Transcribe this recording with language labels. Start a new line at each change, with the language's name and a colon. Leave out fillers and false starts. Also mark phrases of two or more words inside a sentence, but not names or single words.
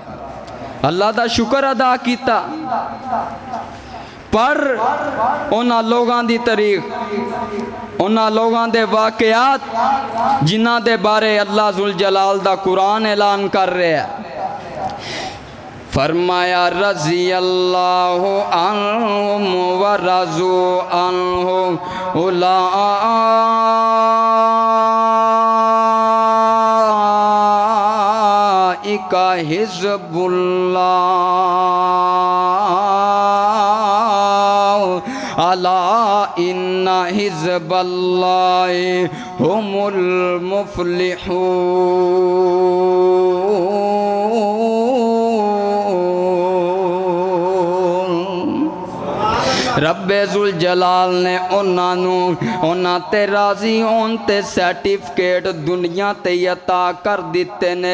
Punjabi: اللہ دا شکر ادا کیا۔ پر انہاں لوکاں دی تاریخ انہاں لوکاں دے واقعات جنہاں دے بارے اللہ ذو الجلال دا قرآن اعلان کر رہا ہے.
Arabic: فرمایا رضي الله عنهم ورضوا عنه أولئك حزب الله ألا إن حزب الله هم المفلحون.
Punjabi: ربِ ذو الجلال نے انہاں تے راضی ہون تے سرٹیفکیٹ دنیا تے عطا کر دتے نے.